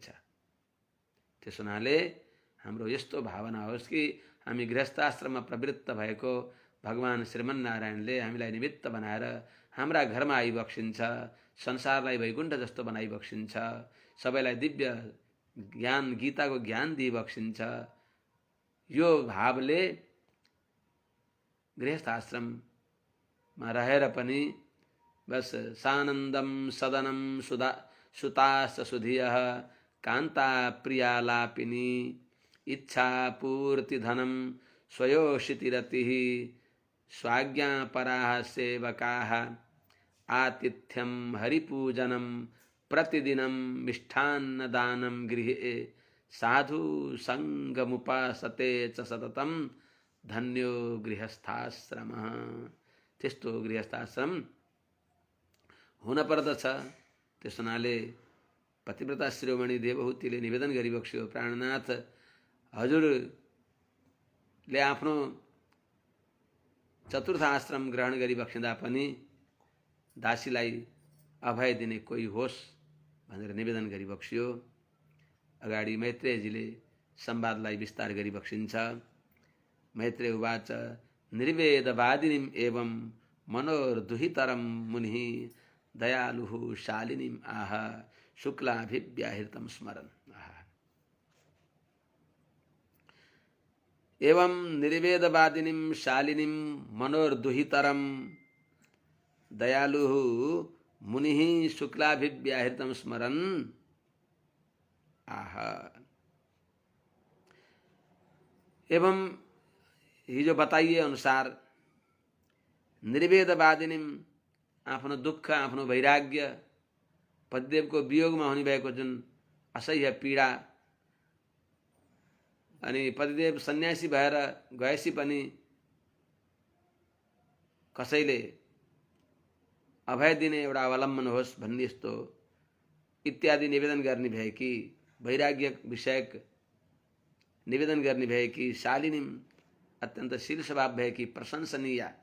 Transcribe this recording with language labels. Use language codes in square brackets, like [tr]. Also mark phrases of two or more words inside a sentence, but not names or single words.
[ne] त्यस हुनाले हाम्रो यस्तो भावना होस् कि हामी गृहस्थाश्रममा प्रवृत्त भएको भगवान श्रीमन्नारायणले हामीलाई निमित्त बनाएर हाम्रा घरमा आइबक्सिन्छ, संसारलाई वैकुण्ठ जस्तो बनाइबक्सिन्छ, सबैलाई दिव्य ज्ञान गीताको ज्ञान दिइबक्सिन्छ। यो भावले गृहस्थाश्रममा रहेर पनि बस सानन्दम [sa] सदनम सुतास सुधियः कान्ता प्रियालापिनी इच्छा पूर्ति धनम स्वयोषितिरतिः स्वाज्ञापराः सेवकाः आतिथ्यम हरिपूजनम प्रतिदिनं मिष्ठान्नदानं गृहे साधु संगमुपासते च सततं धन्यो गृहस्थाश्रमः। [ne] त्यस्तो गृहस्थाश्रम हुन पर्दछ। त्यस हुनाले पतिव्रता शिरोमणि देवहूतिले निवेदन गरिबक्स्यो, प्राणनाथ हजुरले आफ्नो चतुर्थ आश्रम ग्रहण गरिबक्सिँदा पनि दासीलाई अभय दिने कोही होस् भनेर निवेदन गरिबक्स्यो। अगाडि मैत्रेयजीले संवादलाई विस्तार गरिबक्सिन्छ। [sa] मैत्रेय उवाच निर्वेदवादिनीम एवं मनोर्दुहितरम मुनिः दयालुः शालिनीम आह शुक्लाभिव्याहृतं स्मरन्। एवं निर्वेदवादिनीम शालिनीम मनोर्दुहितरम दयालुः मुनिः शुक्लाभिव्याहृतं स्मरन् आह। [ne] एवं हिजो बताइए अनुसार निर्वेदवादिनीम आफ्नो दुःख, आफ्नो वैराग्य, पतिदेवको वियोगमा हुने भएको जुन असह्य पीडा, अनि पतिदेव सन्यासी भएर गएपछि पनि कसैले अभय दिने एउटा अवलम्बन होस् भन्ने यस्तो इत्यादि निवेदन गर्ने भएकी, वैराग्य विषयक निवेदन गर्ने भएकी, शालिनीम अत्यन्त शील स्वभाव भएकी, प्रशंसनीय